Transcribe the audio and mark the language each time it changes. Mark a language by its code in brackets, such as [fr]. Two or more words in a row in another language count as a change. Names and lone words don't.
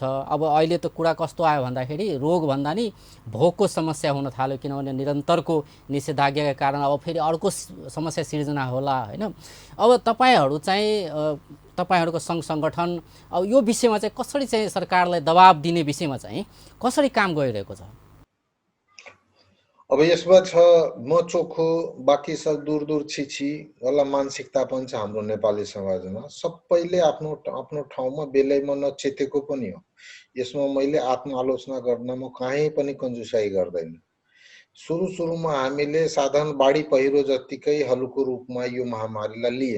[ne] अब अहिले त कुरा कस्तो आयो भन्दाखेरि रोग भन्दा नि भोकको समस्या हुन थाल्यो, किनभने निरन्तरको निषेधाज्ञाका कारण अब फेरि अर्को समस्या सिर्जना होला हैन। अब तपाईहरू चाहिँ तपाईहरूको सङ्घ सङ्गठन अब यो विषयमा चाहिँ कसरी चाहिँ सरकारलाई दबाब दिने विषयमा चाहिँ कसरी काम गरिरहेको छ? अब यसमा छ म चोखो बाँकी सब दूर दूर छिछि वाला मानसिकता पनि छ हाम्रो नेपाली समाजमा। सबैले आफ्नो आफ्नो ठाउँमा बेलैमा नचेतेको पनि हो। यसमा मैले आत्मआलोचना गर्नमा कहीँ पनि कन्जुसाई गर्दैन। सुरुमा हामीले साधारण बाढी पहिरो जत्तिकै हल्को रूपमा यो महामारीलाई लिए।